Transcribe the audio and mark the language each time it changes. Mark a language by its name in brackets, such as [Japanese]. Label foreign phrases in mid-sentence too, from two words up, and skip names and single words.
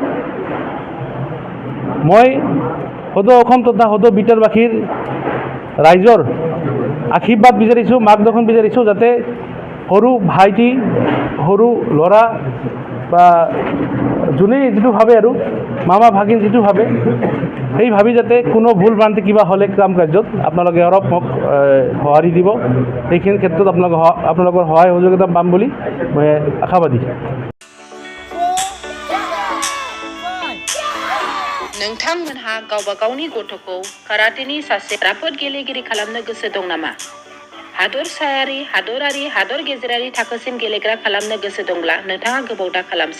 [Assamese] মই সদৌ অসম তথা সদৌ বিটাৰবাসীৰ ৰাইজৰ আশীৰ্বাদ বিচাৰিছোঁ মাৰ্গদৰ্শন বিচাৰিছোঁ যাতে সৰু ভাইটি সৰু ল'ৰা বা যোনেই যিটো ভাবে আৰু মামা ভাগিন যিটো ভাবে সেই ভাবি যাতে কোনো ভুল ভ্ৰান্তি কিবা হ'লে কাম কাৰ্যত আপোনালোকে অলপ মোক সঁহাৰি দিব সেইখিনি ক্ষেত্ৰত আপোনালোকৰ সহায় সহযোগিতা পাম বুলি মই আশাবাদী [Bodo] नोंथांमोनहा गावबा गावनि गथ'खौ काराटेनि सासे राफोद गेलेगिरि खालामनो गोसो दं नामा? हादरसायारि, हादरारि, हादर गेजेरारि थाखोसिम गेलेग्रा खालामनो गोसो दंब्ला नोंथाङा गोबाव दा खालामसै।